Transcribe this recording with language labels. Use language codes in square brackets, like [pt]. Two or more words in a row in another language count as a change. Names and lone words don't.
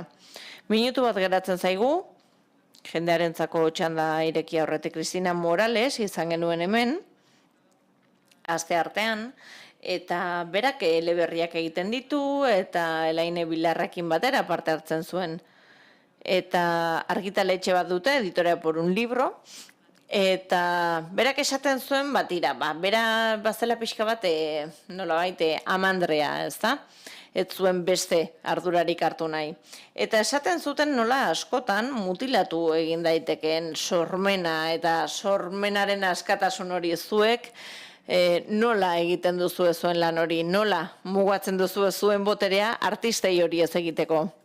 [eu] Minutu bat geratzen zaigu, jendearentzako txanda irekia horretik Cristina Morales izan genuen hemen, aste artean, eta berak eleberriak egiten ditu, eta Elaine Bilarrakin batera parte hartzen zuen. Eta argitaletxe bat dute, Editoria por un libro, eta berak esaten zuen batira, bera bazela pixka bat, nolabait, amandrea, ez da? Ez zuen beste ardurarik hartu nahi. Eta esaten zuten nola askotan mutilatu egin daitekeen sormena eta sormenaren askatasun hori zuek nola egiten duzu zuen lan hori, nola mugatzen duzu zuen boterea artistei hori ez egiteko.